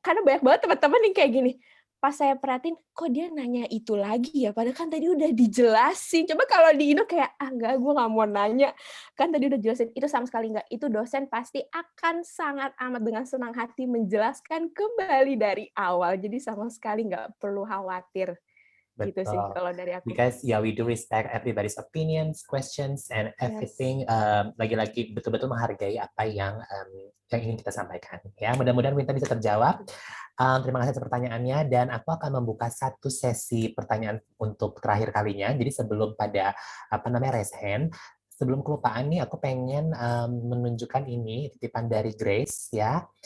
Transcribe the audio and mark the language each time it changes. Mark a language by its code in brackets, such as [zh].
[id] Karena banyak banget teman-teman yang kayak gini. Pas saya perhatiin, kok dia nanya itu lagi ya? Padahal kan tadi udah dijelasin. Coba kalau di Indo kayak, enggak, gue nggak mau nanya. Kan tadi udah jelasin. Itu sama sekali nggak. Itu dosen pasti akan sangat amat dengan senang hati menjelaskan kembali dari awal. Jadi sama sekali nggak perlu khawatir. Betul. Gitu sih kalau dari aku. [en] Because we do respect everybody's opinions, questions, and everything. [id] Lagi-lagi betul-betul menghargai apa yang ingin kita sampaikan. Ya, mudah-mudahan Winta bisa terjawab. Terima kasih atas pertanyaannya, dan aku akan membuka satu sesi pertanyaan untuk terakhir kalinya. Jadi sebelum pada [en] raise hand, [id] sebelum kelupaan nih, aku pengen menunjukkan ini titipan dari Grace ya.